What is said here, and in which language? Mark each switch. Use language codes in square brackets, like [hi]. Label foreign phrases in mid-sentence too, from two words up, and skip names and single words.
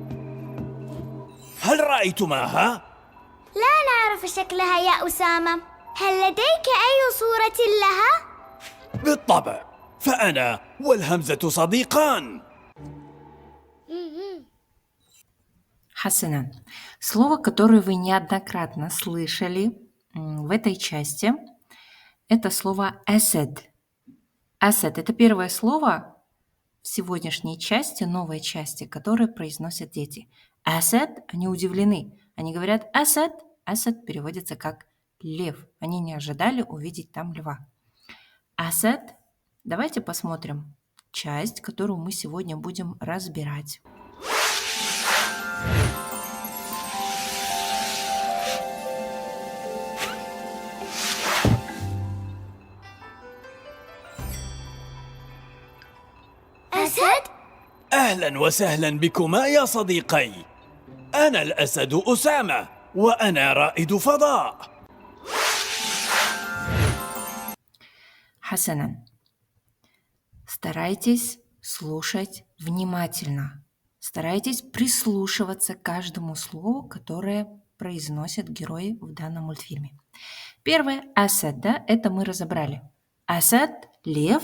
[ar] هل رأيتماها؟ لا نعرف شكلها يا أسامة. هل لديك أي صورة لها؟ بالطبع، فأنا والهمزة صديقان. [ru] Хасанан. Слово, которое вы неоднократно слышали в этой части, это слово «асад». «Асад» – это первое слово в сегодняшней части, новой части, которое произносят дети. «Асад» – они удивлены. Они говорят «асад». «Асад» переводится как «лев». Они не ожидали увидеть там льва. «Асад». Давайте посмотрим часть, которую мы сегодня будем разбирать. [ar] أسد؟ أهلا وسهلا بكما يا صديقي. أنا الأسد أسامة، وأنا رائد فضاء. [ru] Хасанан. Старайтесь слушать внимательно. Старайтесь прислушиваться к каждому слову, которое произносят герои в данном мультфильме. Первое «асад», да, это мы разобрали. «Асад» – лев.